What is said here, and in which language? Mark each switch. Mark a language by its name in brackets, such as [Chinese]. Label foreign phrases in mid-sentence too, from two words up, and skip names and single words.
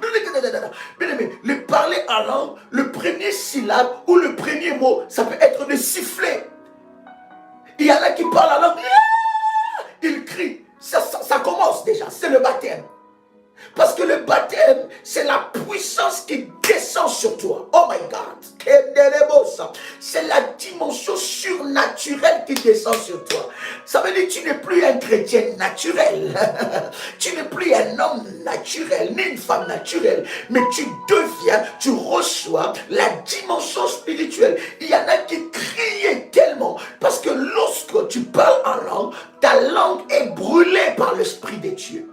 [French] Bien-aimé, le parler en langue, le premier syllabe ou le premier mot, ça peut être de siffler. Il y en a qui parlent en langue, ils crient. Ça commence déjà, c'est le baptême. Parce que le baptême, c'est la puissance qui descend sur toi. [English] Oh my God. [French] C'est la dimension surnaturelle qui descend sur toi. Ça veut dire que tu n'es plus un chrétien naturel. Tu n'es plus un homme naturel, ni une femme naturelle. Mais tu reçois la dimension spirituelle. Il y en a qui criaient tellement. Parce que lorsque tu parles en langue, ta langue est brûlée par l'Esprit de Dieu.